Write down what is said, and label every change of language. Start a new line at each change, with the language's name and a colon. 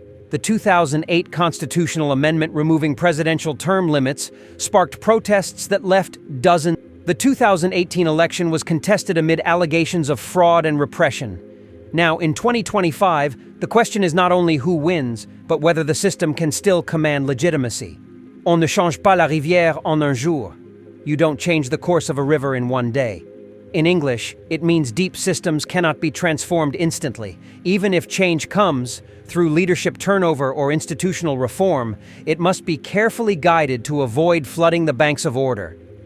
English: The 2008 constitutional amendment removing presidential term limits sparked protests that left dozens. The 2018 election was contested amid allegations of fraud and repression. Now, in 2025, the question is not only who wins, but whether the system can still command legitimacy.
French: On ne change pas la rivière en un jour.
English: You don't change the course of a river in one day. In English, it means deep systems cannot be transformed instantly. Even if change comes through leadership turnover or institutional reform, it must be carefully guided to avoid flooding the banks of order.